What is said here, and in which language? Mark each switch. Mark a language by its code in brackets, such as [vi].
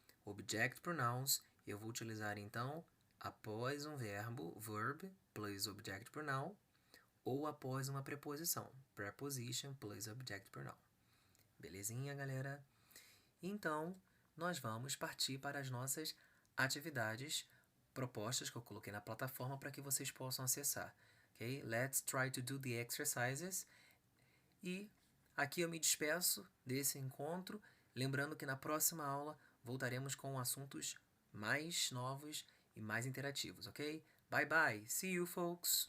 [pt] Object pronouns, eu vou utilizar, então, após um verbo, verb, plus object pronoun, ou após uma preposição, preposition plus object pronoun. Belezinha, galera? Então, nós vamos partir para as nossas atividades propostas que eu coloquei na plataforma para que vocês possam acessar. Ok? [en] Let's try to do the exercises. [pt] E aqui eu me despeço desse encontro, lembrando que na próxima aula voltaremos com assuntos mais novos e mais interativos, ok? [en] Bye bye! See you, folks!